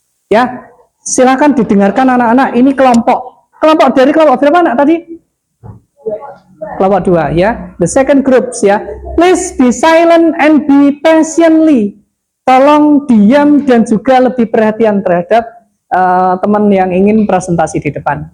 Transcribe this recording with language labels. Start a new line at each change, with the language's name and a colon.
Indonesian: Ya, silakan didengarkan anak-anak. Ini kelompok dari kelompok berapa anak tadi? Kelompok 2 ya.
English: The second groups
Indonesian: ya.
English: Please be silent and be patiently.
Indonesian: Tolong diam dan juga lebih perhatian terhadap teman yang ingin presentasi di depan.